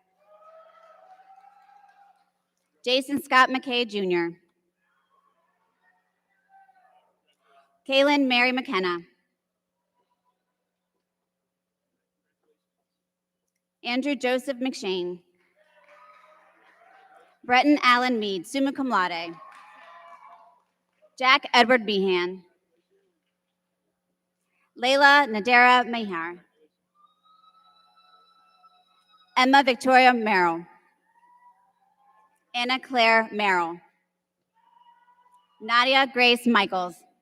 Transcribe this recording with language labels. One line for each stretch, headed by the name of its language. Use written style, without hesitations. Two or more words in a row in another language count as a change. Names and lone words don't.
English: Jason Scott McKay Jr. Kaylin Mary McKenna. Andrew Joseph McShane. Breton Allen Mead,
Latin: summa cum laude.
English: Jack Edward Behan. Layla Nadera Mehar. Emma Victoria Merrill. Anna Claire Merrill. Nadia Grace Michaels.